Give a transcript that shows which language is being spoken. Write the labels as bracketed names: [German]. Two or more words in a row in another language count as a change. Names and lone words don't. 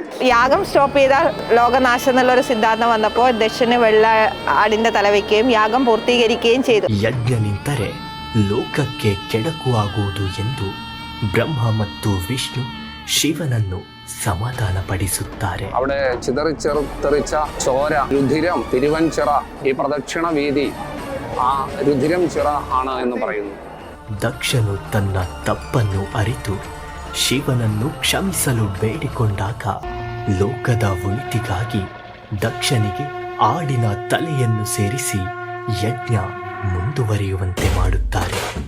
[Malayalam] യാഗം സ്റ്റോപ്പ് ചെയ്താൽ ലോകനാശം എന്നുള്ളൊരു സിദ്ധാന്തം വന്നപ്പോൾ ദക്ഷന് വെള്ള ആടിന്റെ തല വയ്ക്കുകയും യാഗം പൂർത്തീകരിക്കുകയും ചെയ്തു. [Kannada] ಯಜ್ಞ ನಿಂತರೆ ಲೋಕಕ್ಕೆ ಕೆಡಕು ಆಗುವುದು ಎಂದು ಬ್ರಹ್ಮ ಮತ್ತು ವಿಷ್ಣು ಶಿವನನ್ನು സമാധാനപಡಿಸುತ್ತಾರೆ. [Malayalam] അവിടെ ചിതറിച്ചെറുത്തെറിച്ച ചോര, രുധിരം, തിരുവൻചിറ, ഈ പ്രദക്ഷിണ വീതി ആ രുധിരം ചിറ ആണ് എന്ന് പറയുന്നു. [Kannada] ದಕ್ಷನು ತನ್ನ ತಪ್ಪನ್ನು ಅರಿತು ಶಿವನನ್ನು ಕ್ಷಮಿಸಲು ಬೇಡಿಕೊಂಡಾಗ ಲೋಕದ ಒಳಿತಿಗಾಗಿ ದಕ್ಷನಿಗೆ ಆಡಿನ ತಲೆಯನ್ನು ಸೇರಿಸಿ ಯಜ್ಞ ಮುಂದುವರಿಯುವಂತೆ ಮಾಡುತ್ತಾರೆ.